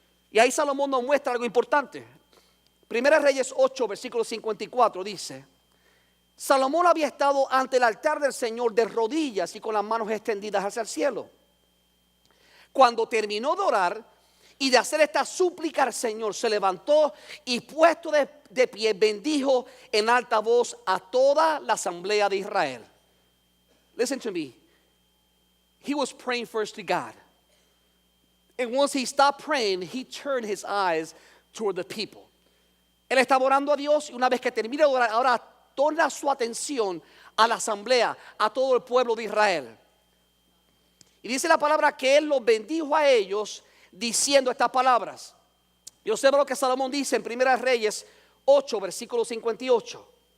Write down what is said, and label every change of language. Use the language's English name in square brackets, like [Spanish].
[Spanish] Y ahí Salomón nos muestra algo importante. Primera de Reyes 8, versículo 54 dice: Salomón había estado ante el altar del Señor de rodillas y con las manos extendidas hacia el cielo. Cuando terminó de orar y de hacer esta súplica al Señor, se levantó y puesto de pie bendijo en alta voz a toda la asamblea de Israel. [English] Listen to me. He was praying first to God. And once he stopped praying, he turned his eyes toward the people. [Spanish] Él estaba orando a Dios y una vez que termina de orar, ahora torna su atención a la asamblea, a todo el pueblo de Israel. Y dice la palabra que él los bendijo a ellos diciendo estas palabras. Y observa lo que Salomón dice en Primera Reyes 8, versículo 58.